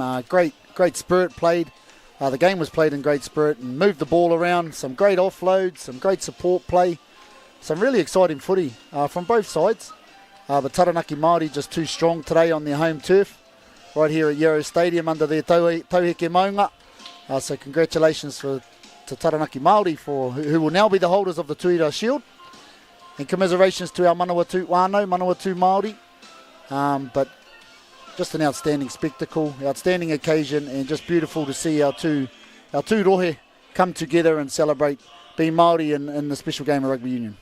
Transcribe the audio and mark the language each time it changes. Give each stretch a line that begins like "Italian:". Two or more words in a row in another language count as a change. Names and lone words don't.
English: Great spirit played. The game was played in great spirit and moved the ball around. Some great offloads, some great support play. Some really exciting footy from both sides. But Taranaki Māori just too strong today on their home turf, right here at Yarrows Stadium under their
Māori: tauheke maunga.
English: So congratulations to Taranaki Māori who will now be the holders of the Tuera Shield. And commiserations to our Manawatū whānau, Manawatū Māori. But just an outstanding spectacle, outstanding occasion, and just beautiful to see our two rohe come together and celebrate being Māori in the special game of rugby union.